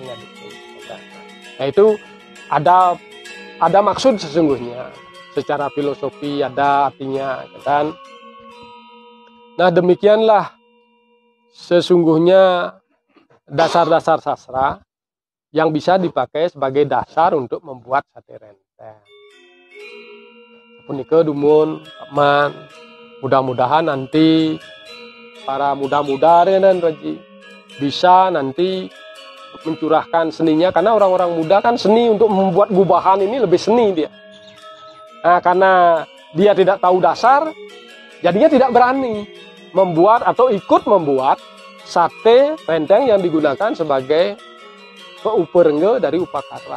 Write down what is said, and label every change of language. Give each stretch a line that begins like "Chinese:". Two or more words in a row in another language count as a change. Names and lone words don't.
Indonesian: Nah itu ada maksud sesungguhnya. Secara filosofi ada artinya kan. Nah demikianlah sesungguhnya dasar-dasar sastra yang bisa dipakai sebagai dasar untuk membuat sate renteng.
Balinese: Punika dumun,
Indonesian: teman, mudah-mudahan nanti para muda-muda dan Raji bisa nanti mencurahkan seninya, karena orang-orang muda kan seni untuk membuat gubahan ini lebih seni dia. Nah, karena dia tidak tahu dasar, jadinya tidak berani membuat atau ikut membuat sate renteng yang digunakan sebagai uperengge dari upakara.